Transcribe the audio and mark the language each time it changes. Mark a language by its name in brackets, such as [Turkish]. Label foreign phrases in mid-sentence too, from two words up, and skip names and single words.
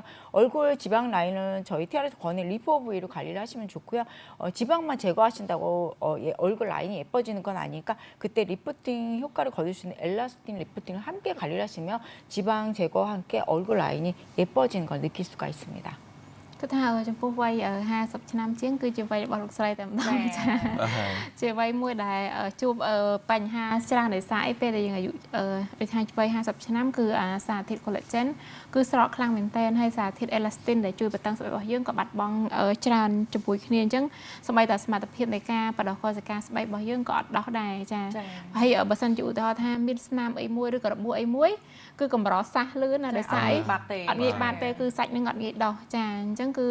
[Korean] 얼굴 지방 라인은 저희 티아라에서 권해 리프 오브 E로 관리를 하시면 좋고요. 지방만 제거하신다고 얼굴 라인이 예뻐지는 건 아니니까 그때 리프팅 효과를 거둘 수 있는 엘라스틴 리프팅을 함께 관리를 하시면 지방 제거와 함께 얼굴 라인이 예뻐지는 걸 느낄 수가 있습니다. [Khmer] គឺថាចំពោះវ័យ50ឆ្នាំជាងគឺជាវ័យរបស់លោកស្រីតែម្ដងចាជាវ័យមួយដែលជួបបញ្ហាច្រើនដោយសារអីពេលដែលយើង អាយុដូចថាវ័យ50ឆ្នាំគឺសារធាតុ collagen គឺស្រកខ្លាំងមែនទែនហើយសារធាតុ elastin ដែលជួយបន្តឹងស្បែករបស់យើងក៏បាត់បង់ច្រើនជាមួយគ្នាអញ្ចឹងសូម្បីតែសមត្ថភាពនៃការបដោះកោសិកាស្បែករបស់យើងក៏អត់ដោះដែរចាហើយបើសិនជាឧទាហរណ៍ថាមានស្នាមអីមួយឬក៏របួសអីមួយគឺកម្រសះលឿនណាដោយសារអីអត់ងាយបាត់ទេគឺសាច់នឹងអត់ងាយដោះចាអញ្ចឹងគឺ